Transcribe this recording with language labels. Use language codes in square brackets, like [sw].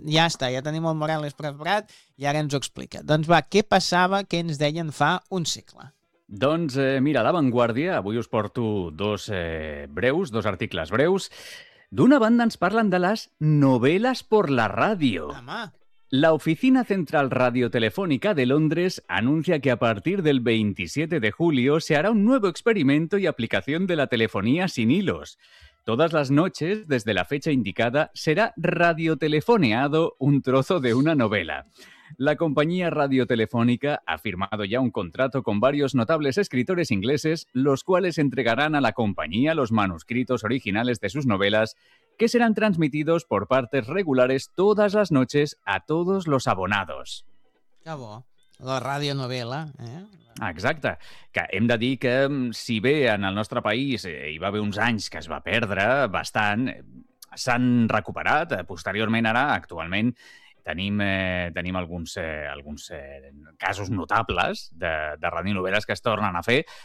[ca] Ja està, ja tenim el Morales preparat i ara ens ho explica. Doncs va, què passava, què ens deien fa un segle? Doncs mira, La Vanguardia, avui us porto dos articles breus. D'una banda ens parlen de les novel·les per la ràdio. [es] La Oficina Central Radiotelefónica de Londres anuncia que a partir del 27 de julio se hará un nuevo experimento y aplicación de la telefonía sin hilos. Todas las noches, desde la fecha indicada, será radiotelefoneado un trozo de una novela. La compañía radiotelefónica ha firmado ya un contrato con varios notables escritores ingleses, los cuales entregarán a la compañía los manuscritos originales de sus novelas, que serán transmitidos por partes regulares todas las noches a todos los abonados. [ca] Cabo, la radionovela, ¿eh? Exacte, que hem de dir que si bé en el nostre país hi va haver uns anys que es va perdre bastant, s'han recuperat, posteriorment ara, actualment, tenim alguns casos notables de radionovel·les que es tornen a fer,